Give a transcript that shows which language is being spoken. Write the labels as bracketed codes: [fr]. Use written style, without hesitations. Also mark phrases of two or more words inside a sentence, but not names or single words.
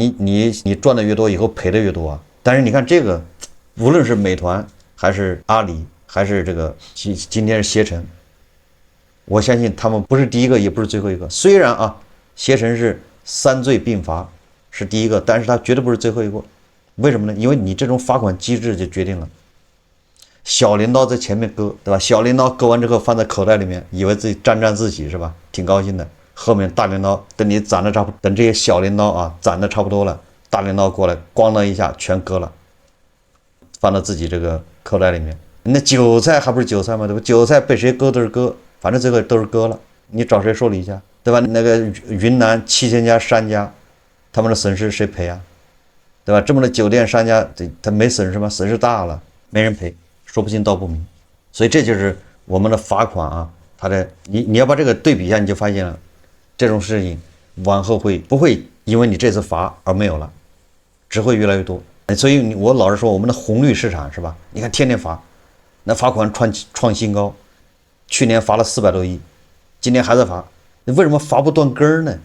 [zh] 你賺的越多，以後賠的越多啊。但是你看這個，無論是美團還是阿里，還是這個今天是攜程，我相信他們不是第一個，也不是最後一個。雖然啊，攜程是3罪併罰是第一個，但是他絕對不是最後一個。為什麼呢？因為你這種罰款機制就決定了。小鐮刀在前面割，對吧？小鐮刀割完之後放在口袋裡面，以為自己沾自喜是吧？挺高興的。後面大鐮刀等你攒的差不多，等這些小鐮刀啊攒的差不多了，大鐮刀過來，咣的一下全割了，放到自己這個口袋裡面。那韭菜還不是韭菜嗎？對吧？韭菜被誰割都是割，反正最後都是割了，你找誰說理去？對吧？那個雲南7000家商家，他們的損失誰賠啊？對吧？這麼多酒店商家，他沒損失嗎？損失大了，沒人賠。說不清道不明，所以這就是我們的罰款啊，它的你要把這個對比一下，你就發現了這種事情往後不會因為你這次罰而沒有了，只會越來越多。所以我老是說我們的紅綠市場是吧？你看天天罰，那罰款創新高，去年罰了400多億，今年還在罰，為什麼罰不斷根呢？